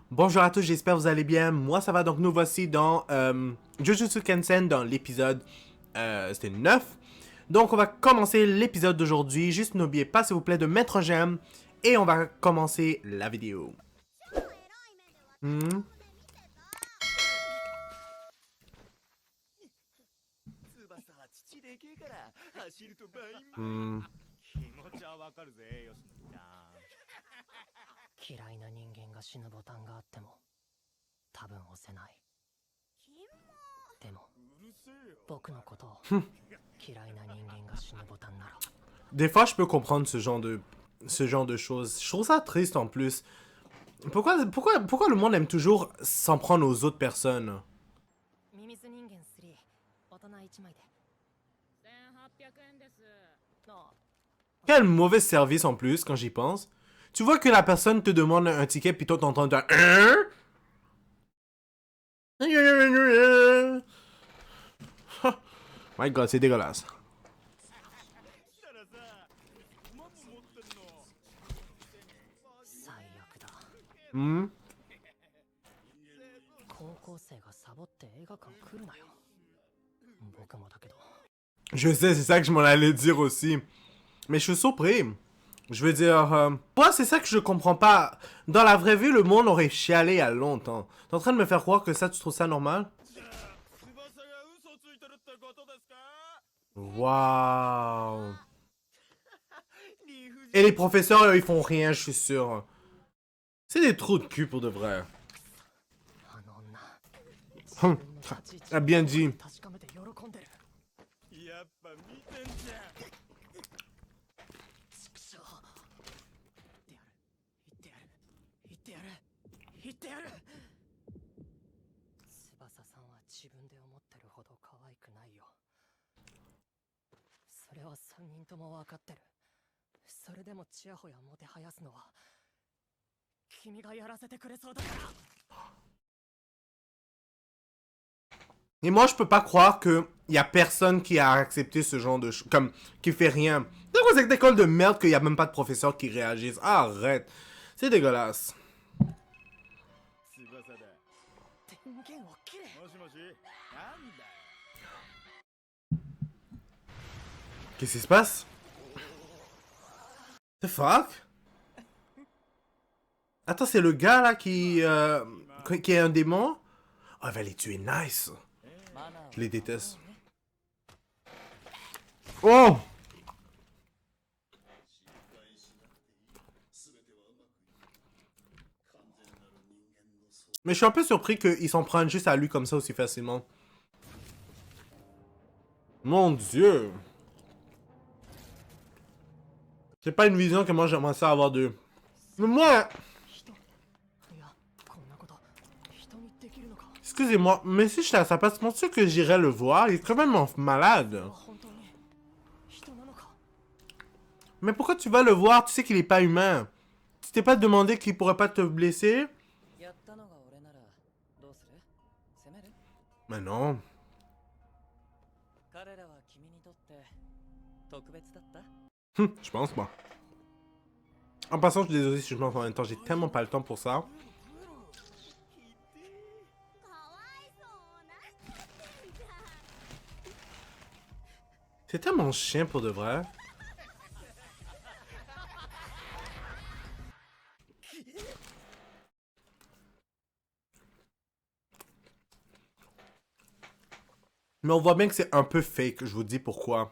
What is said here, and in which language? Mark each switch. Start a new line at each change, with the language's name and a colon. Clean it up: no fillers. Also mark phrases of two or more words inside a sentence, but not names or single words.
French: Bonjour à tous, j'espère que vous allez bien. Moi, ça va, donc nous voici dans Jujutsu Kaisen dans l'épisode c'était 9. Donc, on va commencer l'épisode d'aujourd'hui. Juste n'oubliez pas, s'il vous plaît, de mettre un j'aime et on va commencer la vidéo. Hmm. Hmm.
Japanese: 嫌いな人間が死ぬボタンがあっても多分押せないでも僕のことを嫌いな人間が死ぬボタンなら
French: Des fois, je peux comprendre ce genre de choses. Je trouve ça triste en plus. Pourquoi le monde aime toujours s'en prendre aux autres personnes?
Japanese: ミミズ人間3大人1枚で1800円ですあ
French: Quel mauvais service en plus, quand j'y pense. Tu vois que la personne te demande un ticket, puis toi t'entends un...
English: My god,
French: c'est dégueulasse.
Japanese: 最悪だ Hmm? 高校生がサボって映画館来るなよ僕もだけど
French: Je sais, c'est ça que je m'en allais dire aussi. Mais je suis surpris. Je veux dire... moi, c'est ça que je comprends pas. Dans la vraie vie, le monde aurait chialé il y a longtemps. T'es en train de me faire croire que ça, tu trouves ça normal? Waouh. Et les professeurs, ils font rien, je suis sûr. C'est des trous de cul pour de vrai.
Japanese: あの女
French: Hum, a bien dit.
Japanese: 確かめて喜んでるやっぱ見てんじゃん。畜生言ってやる言ってやる翼さんは自分で思ってるほど可愛くないよそれは3人とも分かってるそれでもちやほやもてはやすのは君がやらせてくれそうだから
French: Et moi, je peux pas croire que y a personne qui a accepté ce genre de choses, comme, qui fait rien. C'est quoi cette école de merde qu'il y a même pas de professeurs qui réagissent? Arrête. C'est dégueulasse.
Japanese: 翼だ。電源を切れもしもし。なんだよ。
French: Qu'est-ce qui se passe?
English: The fuck?
French: Attends, c'est le gars là qui est un démon? Oh, il va les tuer, nice. Je les déteste. Oh! Mais je suis un peu surpris qu'ils s'en prennent juste à lui comme ça aussi facilement. Mon Dieu! C'est pas une vision que moi j'aimerais ça avoir d'eux. Mais moi!
Japanese: 人いやこんなこと人にできるのか
French: Excusez-moi, mais si j'étais à sa place, penses-tu que j'irais le voir? Il est quand même malade.
Japanese: 本当に人なのか
French: Mais pourquoi tu vas le voir? Tu sais qu'il est pas humain. Tu t'es pas demandé qu'il pourrait pas te blesser?
Japanese: やったのが俺ならどうする攻める
French: Mais non.
Japanese: 彼らは君にとって特別だった
French: Je pense pas. En passant, je suis désolé si je pense en même temps, j'ai tellement pas le temps pour ça. C'est tellement chien pour de vrai. Mais on voit bien que c'est un peu fake, je vous dis pourquoi.